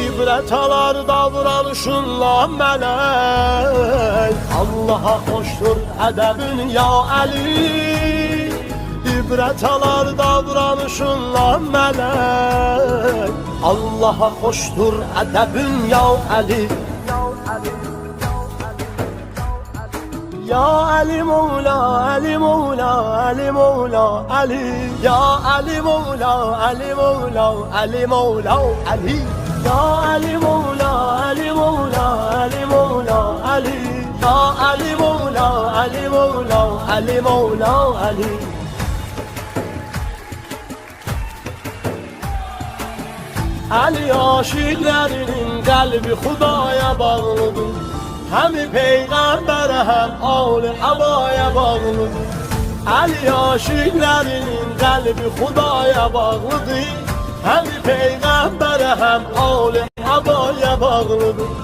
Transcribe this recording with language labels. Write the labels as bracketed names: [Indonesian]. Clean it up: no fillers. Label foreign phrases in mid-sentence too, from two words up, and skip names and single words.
[Azerbaijani] İbrət alar davranışınla mələk. Allaha xoşdur ədəbin ya Əli, İbrət alar davranışınla mələk. Allaha xoşdur ədəbin ya Əli. [Turkish] Ya Ali Mevla, Ali Mevla, Ali Mevla, Ali. Ya Ali Mevla, Ali Mevla, Ali Mevla, Ali. Ya Ali Mevla, Ali Mevla, Ali Mevla, Ali. Ya Ali Mevla, Ali Mevla, Ali Mevla, Ali. Ali aşıklarının kalbi Xudaya bağlıdır. Hem peygambere hem âl-i abaya bağlıdır. Ali aşıklarının kalbi Xudaya bağlıdır. Hem peygambere hem âl-i abaya bağlıdır.